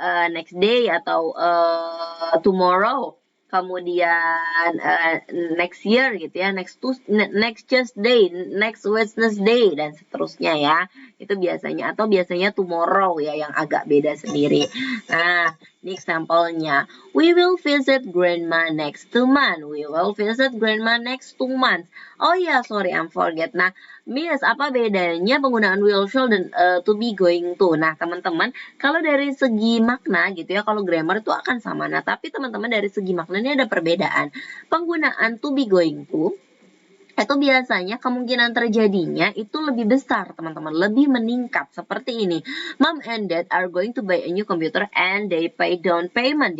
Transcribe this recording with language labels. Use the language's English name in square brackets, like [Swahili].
[Indonesian] next day atau tomorrow, kemudian next year gitu ya, next Tuesday, next Wednesday dan seterusnya ya. Itu biasanya, atau biasanya tomorrow ya yang agak beda sendiri. Nah, ini example-nya. [English] We will visit grandma next 2 months. We will visit grandma next 2 months. [Indonesian] Oh ya, [English] sorry, I'm forget. [Indonesian] Nah, Miss, apa bedanya penggunaan will, shall, dan to be, going to? Nah, teman-teman, kalau dari segi makna gitu ya, kalau grammar itu akan sama. Nah, tapi teman-teman dari segi makna ini ada perbedaan. Penggunaan to be, going to itu biasanya kemungkinan terjadinya itu lebih besar, teman-teman, lebih meningkat seperti ini. [English] Mom and dad are going to buy a new computer and they pay down payment.